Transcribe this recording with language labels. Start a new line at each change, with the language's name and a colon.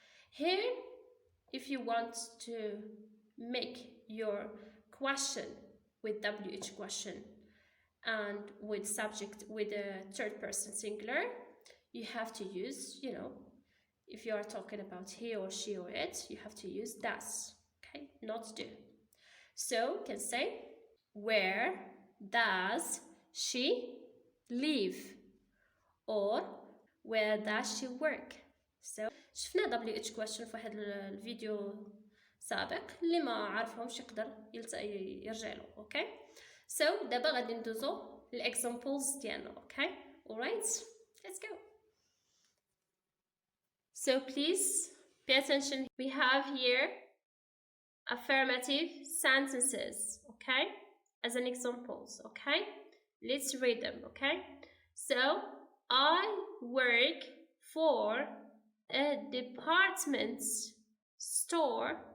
English: Here, if you want to make your question with WH question and with subject with a third person singular, you have to use, if you are talking about he or she or it, you have to use does. Okay, not do. So can say where does she live, or where does she work.
Arabic: So شفنا WH question في واحد الفيديو سابق، اللي ما عارفهمش يقدر يرجع له.
English: Okay, so
Arabic: دابا غادي ندوزو الاكزامبلز ديالنا.
English: Okay, alright, let's go. So please pay attention. We have here affirmative sentences, okay, as an examples. Okay, let's read them. Okay, so I work for a department store.